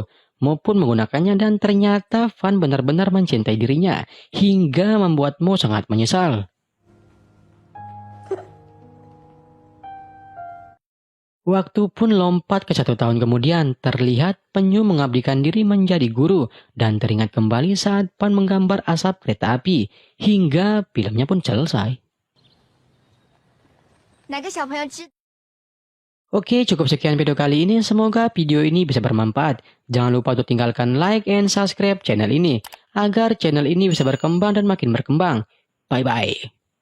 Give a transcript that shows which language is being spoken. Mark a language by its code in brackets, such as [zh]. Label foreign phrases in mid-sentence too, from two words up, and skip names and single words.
[id] Mo pun menggunakannya dan ternyata Van benar-benar mencintai dirinya hingga membuat Mo sangat menyesal. Waktu pun lompat ke 1 tahun kemudian, terlihat Penyu mengabdikan diri menjadi guru dan teringat kembali saat Pan menggambar asap kereta api, hingga filmnya pun selesai. [zh] 哪个小朋友知？ [id] Oke, cukup sekian video kali ini. Semoga video ini bisa bermanfaat. Jangan lupa untuk tinggalkan [en] like and subscribe [id] channel ini, agar channel ini bisa berkembang dan makin berkembang. Bye-bye.